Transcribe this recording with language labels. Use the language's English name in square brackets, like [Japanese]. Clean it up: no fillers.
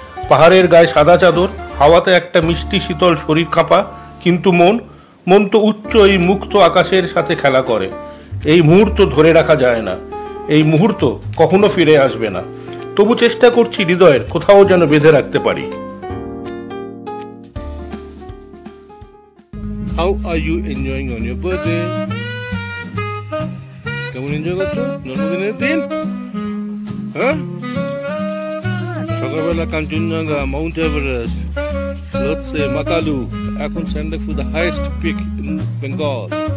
[Bangla] পাহাড়ের গায়ে সাদা চাদর, হাওয়াতে একটা মিষ্টি শীতল শরীর কাঁপা, কিন্তু মন তো উচ্চ এই মুক্ত আকাশের সাথে খেলা করে। এই মুহূর্ত ধরে রাখা যায় না, এই মুহূর্ত কখনো ফিরে আসবে না। তবু চেষ্টা করছি হৃদয়ের কোথাও যেন বেঁধে রাখতে পারি। [English] How are you enjoying on your birthday? [Bangla] কেমন এনজয় করছো জন্মদিনের দিন? হ্যাঁ, সকালবেলা কাঞ্চনজঙ্ঘা, মাউন্ট এভারেস্ট, লোৎসে, মাকালু, এখন স্যান্ডাকফু [English] The highest peak in Bengal.